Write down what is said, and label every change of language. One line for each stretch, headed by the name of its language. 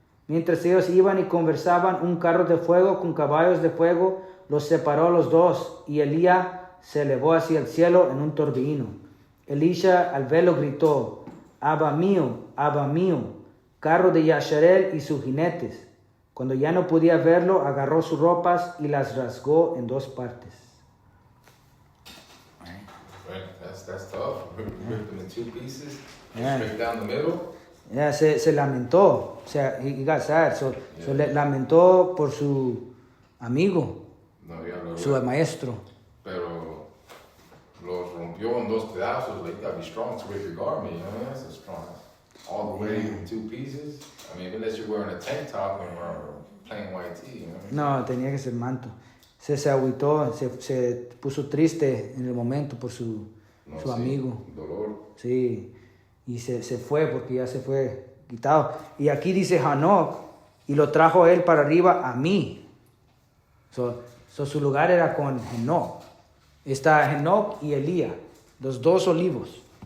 Spanish: Mientras ellos iban y conversaban, un carro de fuego con caballos de fuego los separó a los dos, y Elías se elevó hacia el cielo en un torbellino. Elisha al verlo gritó, Abba mío, carro de Yasharel y sus jinetes. Cuando ya no podía verlo, agarró sus ropas y las rasgó en 2 partes.
English: That's tough. Ripped them in 2 pieces, straight down the middle.
Spanish: Ya se lamentó. O sea,
English: he got sad.
Spanish: So lamentó por su amigo, su maestro. Pero los rompió en 2 pedazos.
English: Like, you gotta be strong to rip your garment, you know? That's so strong. All the way in 2 pieces. I mean, unless you're wearing a tank top and plain white tee, you know?
Spanish: No, tenía que ser manto. Se agüitó, se puso triste en el momento por su amigo. Dolor. Sí, y se fue porque ya se fue quitado. Y aquí dice Hanok, y lo trajo él para arriba a mí. Su lugar era con Henok. Está Henok y Elías, los 2 olivos.